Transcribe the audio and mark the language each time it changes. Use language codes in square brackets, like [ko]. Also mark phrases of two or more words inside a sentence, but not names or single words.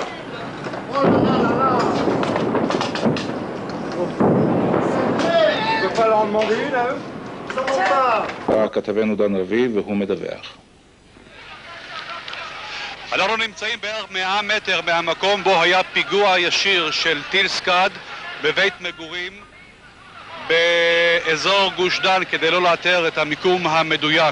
[fr] Oh là là là là. Tu peux pas leur demander une à eux? Ça va pas. [he] כתבנו דן רביב והוא מדווח. אנחנו נמצאים בערך 100 מטר מהמקום בו היה פיגוע ישיר של טיל סקאד בבית מגורים באזור גוש דן כדי לא לאתר את המיקום המדויק.